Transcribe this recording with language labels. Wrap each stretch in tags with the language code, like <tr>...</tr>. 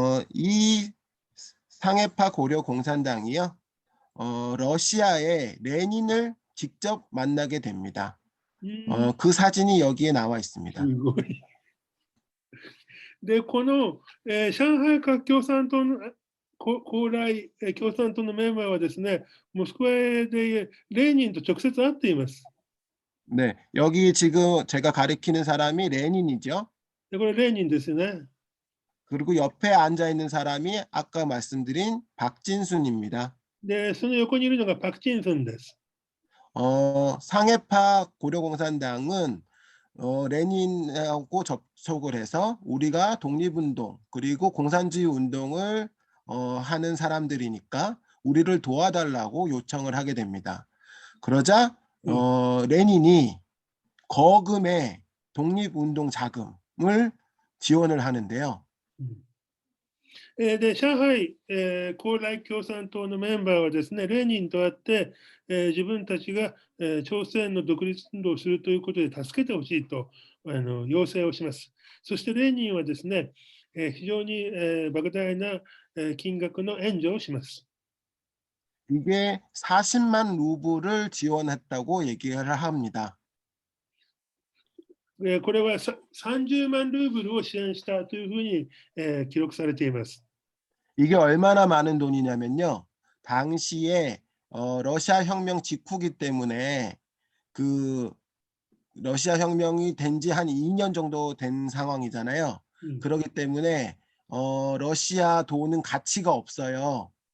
<ko>이 상해파 고려공산당이요. 러시아의 레닌을 직접 만나게 됩니다. 그 사진이 여기에 나와 있습니다.</ko> <ja>すごい。で、この、上海共産党の高麗共産党のメンバーはですね、モスクワでレーニンと直接会っています。</ja> <ko>네, 여기 지금 제가 가리키는 사람이 레닌이죠.</ko> <ja>で、これレーニンですよね。</ja> <ko>그리고 옆에 앉아 있는 사람이 아까 말씀드린 박진순입니다.</ko> <ja>で、その横にいるのがパク・チンスンです。</ja> <ko>상해파 고려공산당은 레닌하고 접촉을 해서 우리가 독립운동 그리고 공산주의 운동을 하는 사람들이니까 우리를 도와달라고 요청을 하게 됩니다. 그러자 레닌이 거금의 독립운동 자금을 지원을 하는데요.</ko> <ja>で、上海、高麗共産党のメンバーはですね、レーニンと会って、自分たちが、朝鮮の独立運動をするということで助けてほしいと要請をします。そしてレーニンはですね、非常に、莫大な、金額の援助をします。</ja> <ko>이게 40만 루블을 지원했다고 얘기를 합니다.</ko> <ja>これは30万ルーブルを支援したというふうに、記録されています。</ja> <ko>이게 얼마나 많은 돈이냐면요. 당시에 러시아 혁명 직후기 때문에 그 러시아 혁명이 된 지 한 2년 정도 된 상황이잖아요. 그렇기 때문에 러시아 돈은 가치가 없어요.</ko>